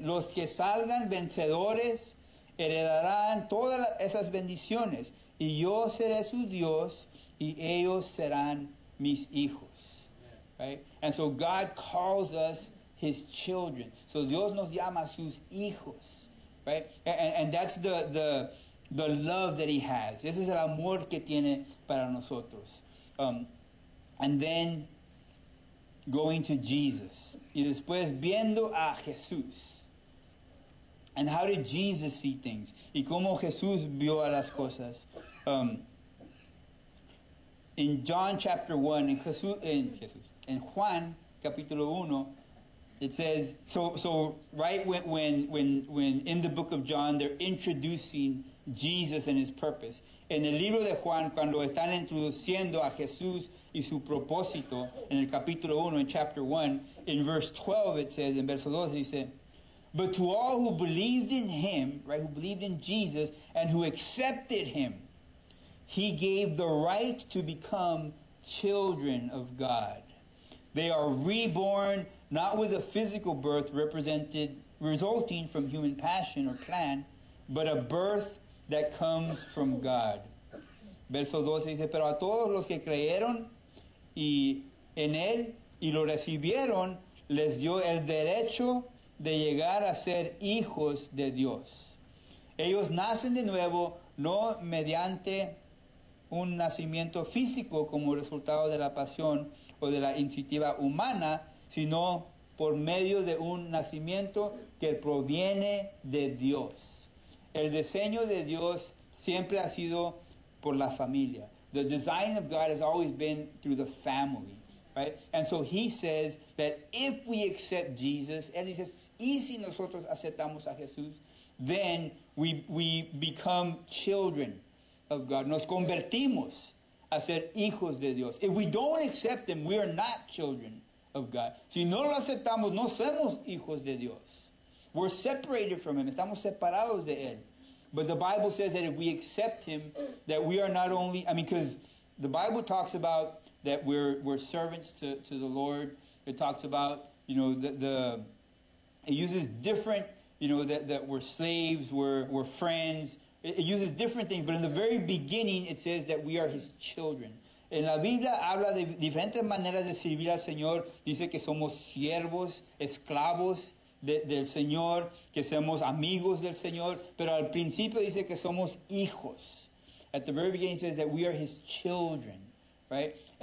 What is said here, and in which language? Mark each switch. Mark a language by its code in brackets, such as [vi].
[es] Los que salgan vencedores heredarán todas esas bendiciones, y yo seré su Dios, y ellos serán mis hijos. [en] Right? And so God calls us his children. [es] So Dios nos llama sus hijos. [en] Right? And that's the love that he has. [es] Ese es el amor que tiene para nosotros. [en] And then going to Jesus. [es] Y después viendo a Jesús. [en] And how did Jesus see things? [es] Y cómo Jesús vio a las cosas. [en] In John chapter 1, [es] in Juan capítulo 1, [en] it says, so right when in the book of John they're introducing Jesus and his purpose. [es] En el libro de Juan, cuando están introduciendo a Jesús y su propósito, en el capítulo 1, [en] in chapter 1, in verse 12 it says, [es] en verso 12 dice, [en] but to all who believed in him, right, who believed in Jesus and who accepted him, he gave the right to become children of God. They are reborn, not with a physical birth resulting from human passion or plan, but a birth that comes from God. [es] Verso 12 dice, pero a todos los que creyeron y en él y lo recibieron, les dio el derecho de llegar a ser hijos de Dios. Ellos nacen de nuevo, no mediante un nacimiento físico como resultado de la pasión o de la iniciativa humana, sino por medio de un nacimiento que proviene de Dios. El diseño de Dios siempre ha sido por la familia. [en] The design of God has always been through the family, right? And so he says that if we accept Jesus, [es] él dice, y si nosotros aceptamos a Jesús, [en] then we become children of God. [es] Nos convertimos a ser hijos de Dios. [en] If we don't accept him, we are not children of God. [es] Si no lo aceptamos, no somos hijos de Dios. [en] We're separated from him. [es] Estamos separados de él. [en] But the Bible says that if we accept him, that we are not only, because the Bible talks about that we're servants to the Lord. It talks about, it uses different, that we're slaves, we're friends. It uses different things, but in the very beginning it says that we are his children. [es] En la Biblia habla de diferentes maneras de servir al Señor. Dice que somos siervos, esclavos del Señor, que somos amigos del Señor, pero al principio dice que somos hijos. [en] At the very beginning it says that we are his children, right?